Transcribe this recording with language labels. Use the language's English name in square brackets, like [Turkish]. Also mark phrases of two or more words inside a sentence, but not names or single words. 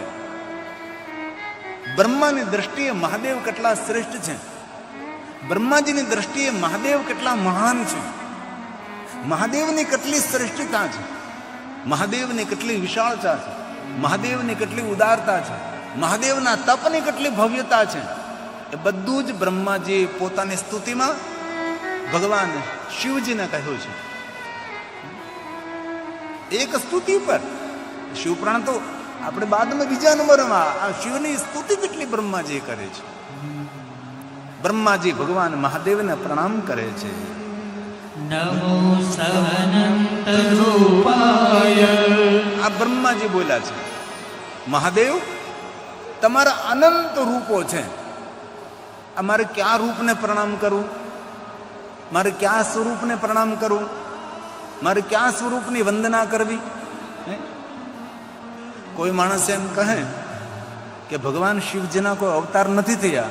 [Gujarati] બ્રહ્માની દ્રષ્ટિએ મહાદેવ કેટલા શ્રેષ્ઠ છે, બ્રહ્માજીની દ્રષ્ટિએ મહાદેવ કેટલા મહાન છે, મહાદેવની કેટલી શ્રેષ્ઠતા છે, મહાદેવની કેટલી વિશાળતા છે, મહાદેવની કેટલી ઉદારતા છે, મહાદેવના તપની કેટલી ભવ્યતા છે, એ બધું જ બ્રહ્માજી પોતાની સ્તુતિમાં ભગવાન શિવજીને કહ્યું છે. એક સ્તુતિ પર શિવપુરાણ તો આપણે બાદમાં બીજા નંબરમાં આ શિવની સ્તુતિ કેટલી બ્રહ્માજી કરે છે. બ્રહ્માજી ભગવાન મહાદેવને પ્રણામ કરે છે. [Sanskrit] नमो सवनंत रूपाय [Gujarati] આ બ્રહ્માજી બોલ્યા છે, મહાદેવ, તમારા અનંત રૂપો છે. અમારે ક્યાં રૂપને પ્રણામ કરવું, મારે ક્યાં સ્વરૂપને પ્રણામ કરવું, મારે ક્યાં સ્વરૂપની વંદના કરવી? કોઈ માણસ એમ કહે કે ભગવાન શિવજીના કોઈ અવતાર નથી થયા.